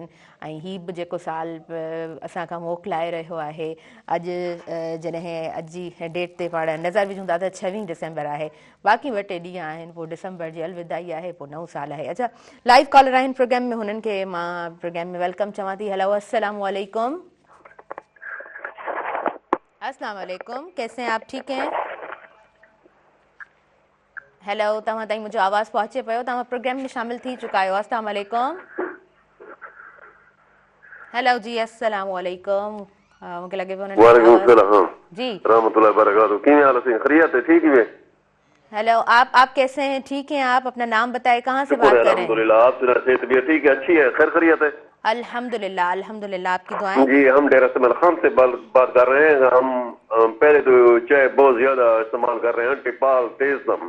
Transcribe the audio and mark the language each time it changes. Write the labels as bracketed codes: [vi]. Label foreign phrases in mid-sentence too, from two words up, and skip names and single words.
[sd] ऐं हीअ बि जेको साल असांखां मोकिलाए रहियो आहे, अॼु जॾहिं अॼु जी डेट ते पाण नज़र विझूं था त 26 डिसंबर आहे, बाक़ी ॿ टे ॾींहं आहिनि, पोइ डिसंबर जी अलविदाई आहे, पोइ नओं साल आहे। अच्छा, [en] live caller [sd] आहिनि प्रोग्राम में, हुननि खे मां प्रोग्राम में वेलकम चवां थी। हेलो, [ar] السلام عليكم۔ السلام عليكم, [ur] کیسے ہیں آپ؟ ٹھیک ہیں? [sd] हेलो, तव्हां ताईं मुंहिंजो आवाज़ पहुचे पियो? तव्हां प्रोग्राम में शामिल थी चुका आहियो। [ar] السلام عليكم. हेलो जी, السلام عليكم. [sd] मूंखे लॻे पियो [ar] وعليكم سلام [ur] जी, [ar] رحمة الله بركاته. [ur] کیئں حال ہے؟ خیریت ہے؟ ٹھیک ہے. ہیلو، آپ کیسے ہیں؟ ٹھیک ہیں آپ? اپنا نام بتائیں، کہاں سے بات کر رہے ہیں? الحمدللہ، آپ سنا? طبیعت ٹھیک ہے؟ اچھی ہے؟ خیر خیریت ہے? الحمدللہ الحمدللہ، آپ کی دعائیں. جی، ہم ڈیرہ سمل خان سے بات کر رہے ہیں۔ ہم پہلے تو چائے بہت زیادہ استعمال کر رہے ہیں، ٹپال تیزدم.